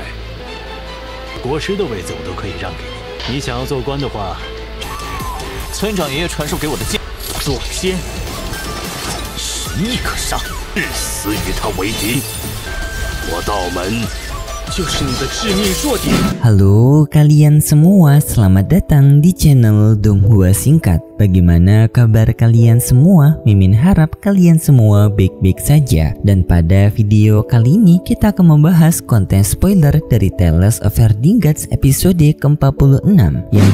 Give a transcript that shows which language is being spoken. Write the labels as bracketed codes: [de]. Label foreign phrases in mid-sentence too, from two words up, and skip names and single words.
[zh] 国师的位子我都可以让给你，你想要做官的话，村长爷爷传授给我的剑，做仙，神亦可杀，誓死与他为敌。我道门就是你的致命弱点。 [id] Halo kalian semua, selamat datang di channel Donghua Singkat. Bagaimana kabar kalian semua? Mimin harap kalian semua baik-baik saja. Dan pada video kali ini kita akan membahas konten spoiler dari Tales of Herdinghats episode ke-46, yang